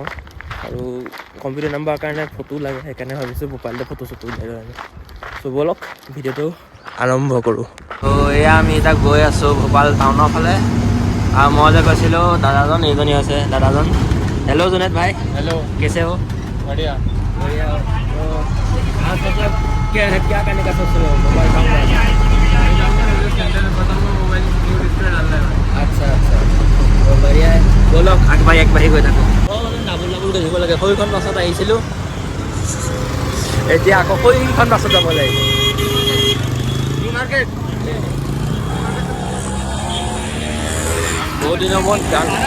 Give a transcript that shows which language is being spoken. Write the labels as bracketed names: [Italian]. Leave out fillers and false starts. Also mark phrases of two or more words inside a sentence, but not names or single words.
[Assamese] আৰু কম্পিউটাৰ নাম্বাৰৰ কাৰণে ফটো লাগে, সেইকাৰণে ভাবিছোঁ ভূপালতে ফটো উলিয়াই লওঁ আমি। চ' ব'লক ভিডিঅ'টো আৰম্ভ কৰোঁ। ত' এয়া আমি এতিয়া গৈ আছোঁ ভূপাল টাউনৰ ফালে। আৰু মই যে কৈছিলোঁ দাদাজন, এইজনী হৈছে দাদাজন। হেল্ল' জুনেদ ভাই। [Hindi] हेलो, कैसे हो? बढ़िया। बढ़िया। तो आज मतलब क्या करने का सोच रहे हो? [English] mobile town [Hindi] मैं जाऊँगा रेलवे सेंटर में, बताऊँगा [English] mobile new display [Hindi] डालना है। अच्छा अच्छा, तो बढ़िया। [Assamese] ব'লক আগবাঢ়ি গৈ থাকোঁ। ডাবুল গৈ থাকিব লাগে। সৈখন বাছত আহিছিলোঁ, এতিয়া আকৌ সৈখন বাছত যাব লাগিব। मार्केट বহুত দিনৰ মূৰত গান।